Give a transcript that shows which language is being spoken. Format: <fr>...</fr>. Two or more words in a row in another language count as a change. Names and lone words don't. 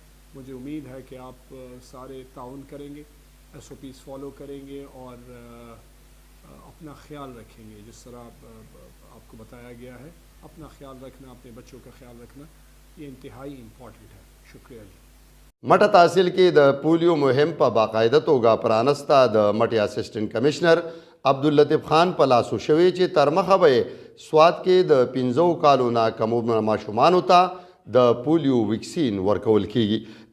<ur>مجھے امید ہے کہ آپ سارے تعاون کریں گے, SOPs فالو کریں گے اور اپنا خیال رکھیں گے. جس طرح آپ کو بتایا گیا ہے, اپنا خیال رکھنا, اپنے بچوں کا خیال رکھنا, یہ انتہائی امپورٹنٹ ہے. شکریہ جی.</ur> <ps>مټه تحصیل کې د پولیو مهم په باقاعده توګه پرانسته. د مټې اسسټنټ کمشنر عبداللطیف خان په لاسو شوی چې تر مخه به سوات کې د 15 کالو نه کم عمره ماشومانو ته د پولیو ویکسین ورکول کیږي.</ps>